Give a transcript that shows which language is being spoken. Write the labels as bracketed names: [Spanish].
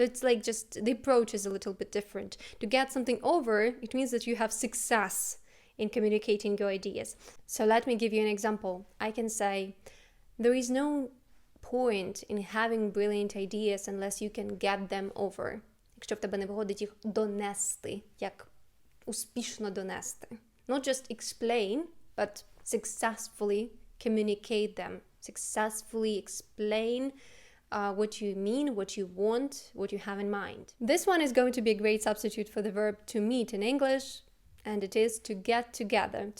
[English] So it's like just the approach is a little bit different. To get something over, it means that you have success in communicating your ideas. So let me give you an example. I can say, there is no point in having brilliant ideas unless you can get them over. [Ukrainian] Якщо в тебе не виходить їх донести, як успішно донести. [English] Not just explain, but successfully communicate them. Successfully explain what you mean, what you want, what you have in mind. This one is going to be a great substitute for the verb to meet in English, and it is to get together.